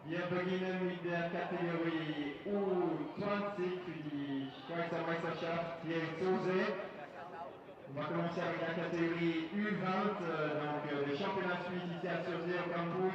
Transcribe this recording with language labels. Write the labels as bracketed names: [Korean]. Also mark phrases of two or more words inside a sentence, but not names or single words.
[German] beginnen mit der Kategorie U20 für die Schweizer Meisterschaft hier in Zosee. [French] On va commencer avec la catégorie U20, donc le championnat suisse ici à Zosee au campus.